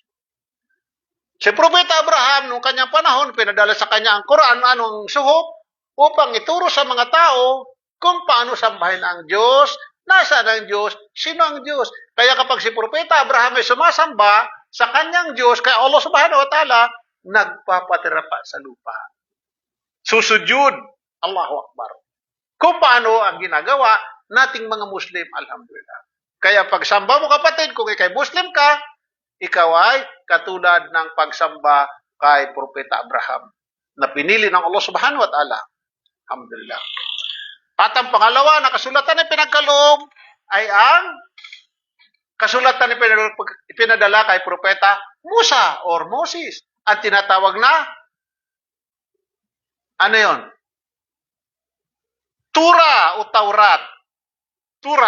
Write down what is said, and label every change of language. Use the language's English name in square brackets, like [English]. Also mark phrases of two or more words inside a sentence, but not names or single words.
[Filipino] Si Propeta Abraham, nung kanyang panahon, pinadala sa kanya ang Quran, anong suhop, upang ituro sa mga tao kung paano sambahin ang Diyos, nasaan ang Diyos, sino ang Diyos. Kaya kapag si Propeta Abraham ay sumasamba sa kanyang Diyos, kaya [Arabic] Allah subhanahu wa ta'ala, [Filipino] nagpapatira pa sa lupa. Susujud, [Arabic] Allahu Akbar. [Filipino] Kung paano ang ginagawa nating mga Muslim, alhamdulillah. Kaya pagsamba mo kapatid, kung ikay Muslim ka, ikaw ay katulad ng pagsamba kay Propeta Abraham na pinili ng [Arabic] Allah subhanahu wa ta'ala. [Filipino] Alhamdulillah. At ang pangalawa na kasulatan na pinagkaloob ay ang kasulatan na ipinadala kay Propeta Musa or Moses. Ang tinatawag na, ano yon? Tura o Taurat. Tura.